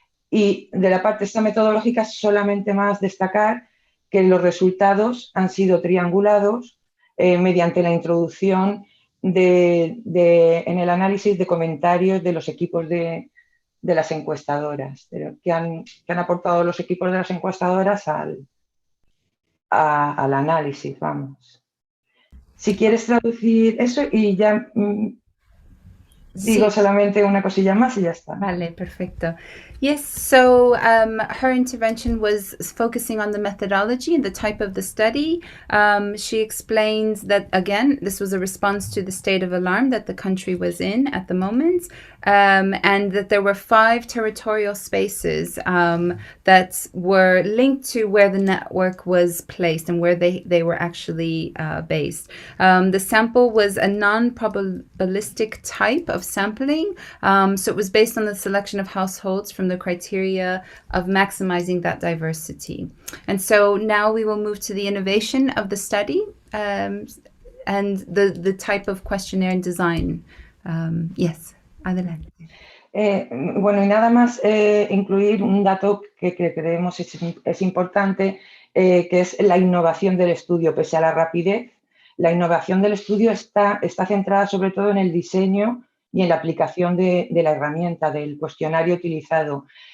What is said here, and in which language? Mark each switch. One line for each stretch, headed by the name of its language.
Spanish: Y de la parte esta metodológica, solamente más destacar que los resultados han sido triangulados mediante la introducción en el análisis de comentarios de los equipos de las encuestadoras, que han aportado los equipos de las encuestadoras al análisis, vamos. Si quieres traducir eso y ya digo solamente una cosilla más y ya está. Vale, perfecto.
English: Yes, so her intervention was focusing on the methodology and the type of the study. She explained that, again, this was a response to the state of alarm that the country was in at the moment, and that there were 5 territorial spaces that were linked to where the network was placed and where they were actually based. The sample was a non-probabilistic type of sampling, so it was based on the selection of households from the criteria of maximizing that diversity. And so now we will move to the innovation of the study and the type of questionnaire and design. Yes, adelante.
Spanish: Bueno, y nada más incluir un dato que creemos es importante, que es la innovación del estudio. Pese a la rapidez, la innovación del estudio está centrada sobre todo en el diseño y en la aplicación de la herramienta, del cuestionario utilizado.